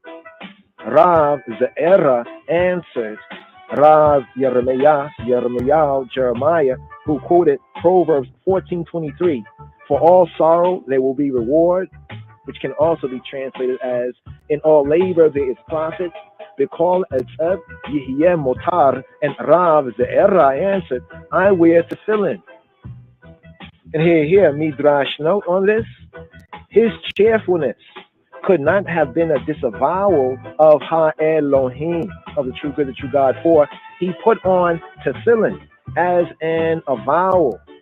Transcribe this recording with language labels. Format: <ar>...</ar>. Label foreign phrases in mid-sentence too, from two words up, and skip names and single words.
<en>Rav Ze'erah answered Rav Jeremiah, Jeremiah, who quoted Proverbs 14:23. For all sorrow there will be reward, which can also be translated as, in all labor there is profit.</en> <he>בכל עצב יהיה מותר.</he> <en>And Rav Ze'erah answered, I wear tefillin. And here, Midrash note on this, his cheerfulness could not have been a disavowal of Ha-Elohim, of the true good, the true God, for he put on tefillin as an avowal,</en>